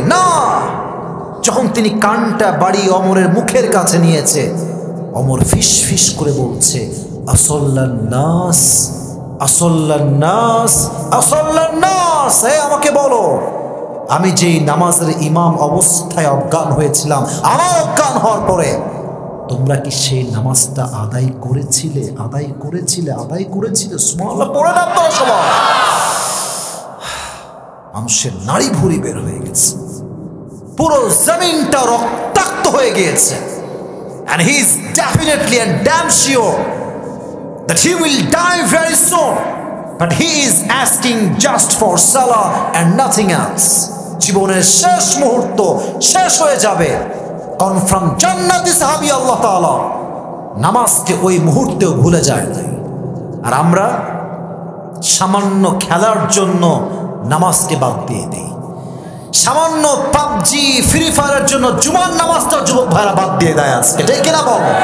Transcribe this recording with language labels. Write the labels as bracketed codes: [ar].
[bn] না, যখন তিনি কানটা বাড়িয়ে অমরের মুখের কাছে নিয়েছে, অমর ফিস ফিস করে বলছে, আসল্লান্নাস, আসল্লান্নাস, আসল্লান্নাস, আমাকে বলো, আমি যেই নামাজের ইমাম অবস্থায় অজ্ঞান হয়েছিলাম, আমার অজ্ঞান হওয়ার পরে তোমরা কি সেই নামাজটা আদায় করেছিলে? আদায় করেছিলে? আদায় করেছিলে? সুবহানাল্লাহ পড়েন আপনারা সবাই। মানুষের নাড়ি ভুঁড়ি বের হয়ে গেছে, পুরো জমিনটা রক্তাক্ত হয়ে গিয়েছে। [en] And he is definitely and damn sure that he will die very soon, but he is asking just for salah and nothing else. [bn] জীবনের শেষ মুহূর্ত শেষ হয়ে যাবে, কনফার্ম জান্নাতি সাহাবী আল্লাহ তাআলা নামাজকে ওই মুহূর্তেও ভুলে যায় নাই। আর আমরা সামান্য খেলার জন্য নামাজকে বাদ দিয়ে দিই, সামান্য পাবজি ফ্রি ফায়ারের জন্য জুমার নামাজটা যুবক ভাইরা বাদ দিয়ে দেয় আজকে, ঠিক কিনা বল?